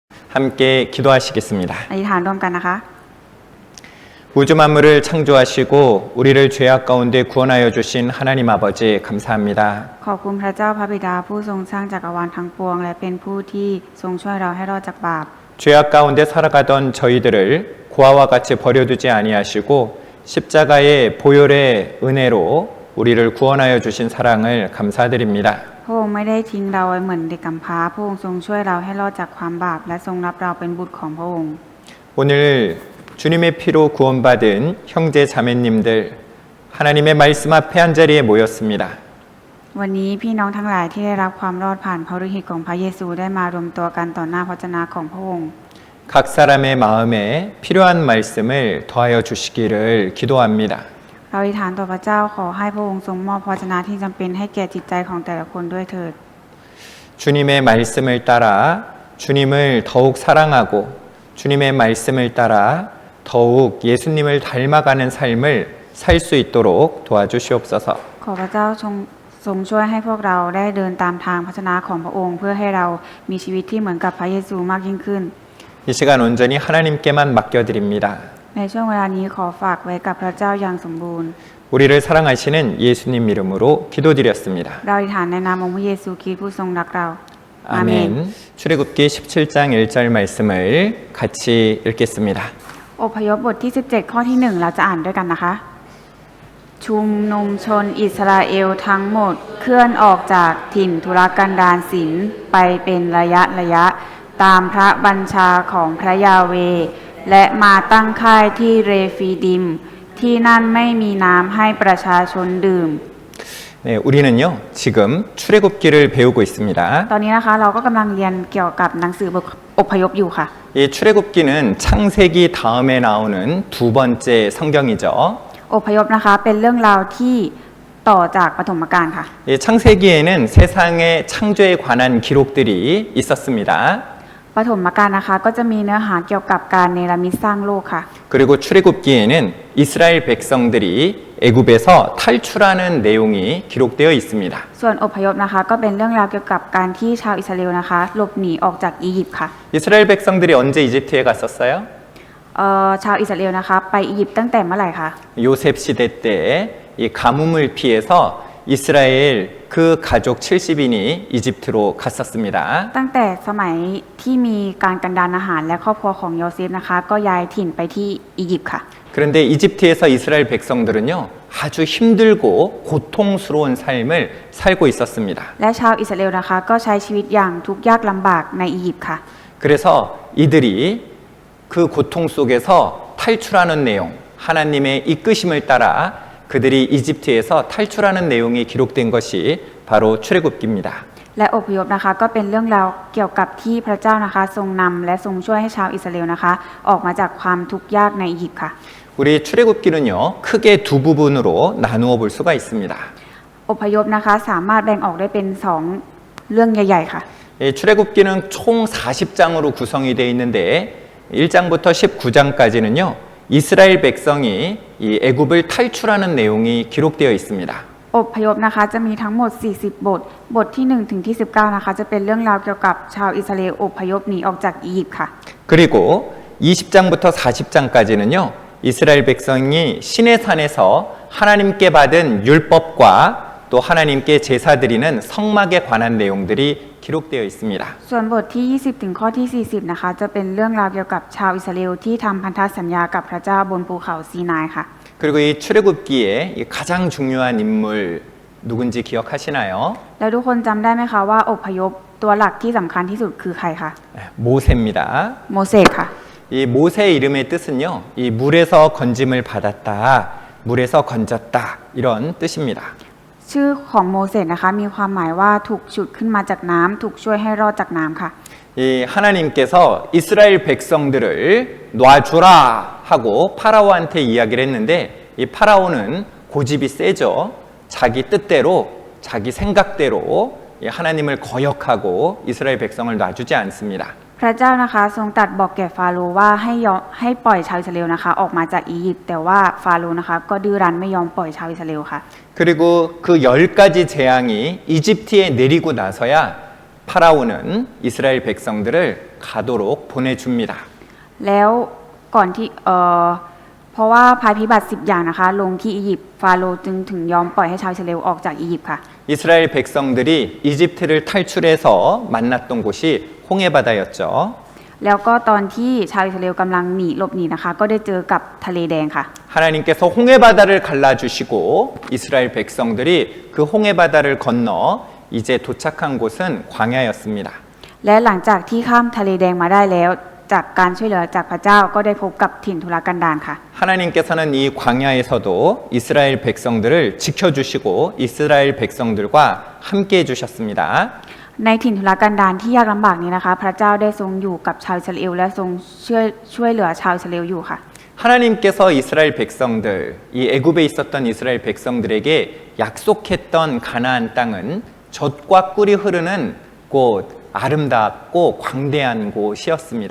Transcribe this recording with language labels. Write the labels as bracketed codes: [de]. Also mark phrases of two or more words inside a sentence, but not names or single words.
[ko] 함께 기도하시겠습니다. [th] อธิษฐานร่วมกันนะคะ [ko] 우주 만물을 창조하시고 우리를 죄악 가운데 구원하여 주신 하나님 아버지 감사합니다. [th] ขอบคุณพระเจ้าพระบิดาผู้ทรงสร้างจักรวาลทั้งปวงและเป็นผู้ที่ทรงช่วยเราให้รอดจากบาป [ko] 죄악 가운데 살아가던 저희들을 고아와 같이 버려두지 아니하시고 십자가의 보혈의 은혜로 우리를 구원하여 주신 사랑을 감사드립니다. [th] พระองค์ไม่ได้ทิ้งเราไว้เหมือนเด็กกำพร้าพระองค์ทรงช่วยเราให้รอดจากความบาปและทรงรับเราเป็นบุตรของพระองค์ [ko] 오늘 주님의 피로 구원받은 형제 자매님들 하나님의 말씀 앞에 한자리에 모였습니다. [th] วันนี้พี่น้องทั้งหลายที่ได้รับความรอดผ่านพระฤทธิ์ของพระเยซูได้มารวมตัวกันต่อหน้าพระวจนะของพระองค์ [ko] 각 사람의 마음에 필요한 말씀을 더하여 주시기를 기도합니다. [th] เราอธิษฐานต่อพระเจ้าขอให้พระองค์ทรงมอบพระวจนะที่จำเป็นให้แก่จิตใจของแต่ละคนด้วยเถิด [ko] 주님의 말씀을 따라 주님을 더욱 사랑하고 주님의 말씀을 따라 더욱 예수님을 닮아가는 삶을 살 수 있도록 도와주시옵소서. [th] ขอพระเจ้าทรงช่วยให้พวกเราได้เดินตามทางพระวจนะของพระองค์เพื่อให้เรามีชีวิตที่เหมือนกับพระเยซูมากยิ่งขึ้น [ko] 이 시간 온전히 하나님께만 맡겨드립니다. [th] ในช่วงเวลานี้ขอฝากไว้กับพระเจ้าอย่างสมบูรณ์ [ko] 우리를 사랑하시는 예수님 이름으로 기도드렸습니다. [th] เราอธิษฐานในนามองค์พระเยซูคริสต์ผู้ทรงรักเรา [ko] 아멘. 출애굽기 17장 1절 말씀을 같이 읽겠습니다. [th] อพยพบทที่ 17 ข้อที่ 1 เราจะอ่านด้วยกันนะคะ ชุมนุมชนอิสราเอลทั้งหมดเคลื่อนออกจากถิ่นทุรกันดารศิลไปเป็นระยะตามพระบัญชาของพระยาเวห์และมาตั้งค่ายที่เรฟีดิมที่นั่นไม่มีน้ำให้ประชาชนดื่ม [ko] 네, 우리는요 지금 출애굽기를 배우고 있습니다. [th] ตอนนี้นะคะเราก็กำลังเรียนเกี่ยวกับหนังสือบทอพยพอยู่ค่ะ [ko] 이 출애굽기는 창세기 다음에 나오는 두 번째 성경이죠. [th] อพยพนะคะเป็นเรื่องราวที่ต่อจากปฐมกาลค่ะ [ko] 이 창세기에는 세상의 창조에 관한 기록들이 있었습니다. [th] ปฐมกาลนะคะก็จะมีเนื้อหาเกี่ยวกับการเนรมิตสร้างโลกค่ะ [ko] 그리고 출애굽기에는 이스라엘 백성들이 애굽에서 탈출하는 내용이 기록되어 있습니다. [th] ส่วนอพยพนะคะก็เป็นเรื่องราวเกี่ยวกับการที่ชาวอิสราเอลนะคะหลบหนีออกจากอียิปต์ค่ะ [ko] 이스라엘 백성들이 언제 이집트에 갔었어요? [th] ชาวอิสราเอลนะคะไปอียิปต์ตั้งแต่เมื่อไหร่คะ [ko] 요셉 시대 때 이 가뭄을 피해서 이스라엘 그 가족 70인이 이집트로 갔었습니다. [th] ตั้งแต่สมัยที่มีการกันดารอาหารและครอบครัวของโยเซฟนะคะก็ย้ายถิ่นไปที่อียิปต์ค่ะ [ko] 그런데 이집트에서 이스라엘 백성들은요 아주 힘들고 고통스러운 삶을 살고 있었습니다. [th] และชาวอิสราเอลนะคะก็ใช้ชีวิตอย่างทุกข์ยากลำบากในอียิปต์ค่ะ [ko] 그래서 이들이 그 고통 속에서 탈출하는 내용, 하나님의 이끄심을 따라 그들이 이집트에서 탈출하는 내용이 기록된 것이 바로 출애굽기입니다. [th] และอพยพนะคะก็เป็นเรื่องราวเกี่ยวกับที่พระเจ้านะคะทรงนำและทรงช่วยให้ชาวอิสราเอลนะคะออกมาจากความทุกข์ยากในอียิปต์ค่ะ [ko] 우리 출애굽기는요 크게 두 부분으로 나누어 볼 수가 있습니다. [th] อพยพนะคะสามารถแบ่งออกได้เป็น2เรื่องใหญ่ๆค่ะ [ko] 출애굽기는 총 40장으로 구성이 되어 있는데 1장부터 19장까지는요 이스라엘 백성이 이 애굽을 탈출하는 내용이 기록되어 있습니다. [th] อพยพนะคะจะมีทั้งหมด40บทที่1ถึงที่19นะคะจะเป็นเรื่องราวเกี่ยวกับชาวอิสราเอลอพยพหนีออกจากอียิปต์ค่ะ [ko] 그리고 20장부터 40장까지는요 이스라엘 백성이 시내 산에서 하나님께 받은 율법과 또 하나님께 제사 드리는 성막에 관한 내용들이 기록되어 있습니다. [th] ส่วนบทที่20ถึงข้อที่40นะคะจะเป็นเรื่องราวเกี่ยวกับชาวอิสราเอลที่ทำพันธสัญญากับพระเจ้าบนภูเขาซีนายค่ะ [ko] 그리고 이 출애굽기에 가장 중요한 인물 누군지 기억하시나요? [th] แล้วทุกคนจำได้ไหมคะว่าอพยพตัวหลักที่สำคัญที่สุดคือใครคะ [ko] 모세입니다. [th] โมเสสค่ะ [ko] 이 모세 이름의 뜻은요, 이 물에서 건짐을 받았다, 물에서 건졌다 이런 뜻입니다. [th] ชื่อของโมเสสนะคะมีความหมายว่าถูกฉุดขึ้นมาจากน้ำถูกช่วยให้รอดจากน้ำค่ะ [ko] 이 하나님께서 이스라엘 백성들을 놔주라 하고 파라오한테 이야기를 했는데 이 파라오는 고집이 세죠. 자기 뜻대로 자기 생각대로 하나님을 거역하고 이스라엘 백성을 놔주지 않습니다. [th] พระเจ้านะคะทรงตรัสบอกแก่ฟาโรห์ว่าให้ปล่อยชาวอิสราเอลนะคะออกมาจากอียิปต์แต่ว่าฟาโรห์นะคะก็ดื้อรั้นไม่ยอมปล่อยชาวอิสราเอลค่ะ [ko] 그리고 그 10가지 재앙이 이집트에 내리고 나서야 파라오는 이스라엘 백성들을 가도록 보내줍니다. [th] แล้วก่อนที่เพราะว่าภัยพิบัติ10อย่างนะคะลงที่อียิปต์ฟาโรห์จึงถึงยอมปล่อยให้ชาวอิสราเอลออกจากอียิปต์ค่ะ [ko] 이스라엘 백성들이 이집트를 탈출해서 만났던 곳이 홍해바다였죠. [th] แล้วก็ตอนที่ชาวอิสราเอลกำลังหลบหนีนะคะ ก็ได้เจอกับทะเลแดงค่ะ [ko] 하나님께서 홍해바다를 갈라주시고 이스라엘 백성들이 그 홍해바다를 건너 이제 도착한 곳은 광야였습니다. [th] และหลังจากที่ข้ามทะเลแดงมาได้แล้วจากการช่วยเหลือจากพระเจ้าก็ได้พบกับถิ่นทุรกันดารค่ะ [ko] 하나님께서는 이 광야에서도 이스라엘 백성들을 지켜주시고 이스라엘 백성들과 함께 해주셨습니다. [th] ในถิ่นทุรกันดารที่ยากลำบากนี้นะคะ พระเจ้าได้ทรงอยู่กับชาวอิสราเอลและทรงช่วยเหลือชาวอิสราเอลอยู่ค่ะ [ko] 하나님께서 이스라엘 백성들, 이 애굽에 있었던 이스라엘 백성들에게 약속했던 가나안 땅은 젖과 꿀이 흐르는 곳, 아름답고 광대한 곳이었습니다.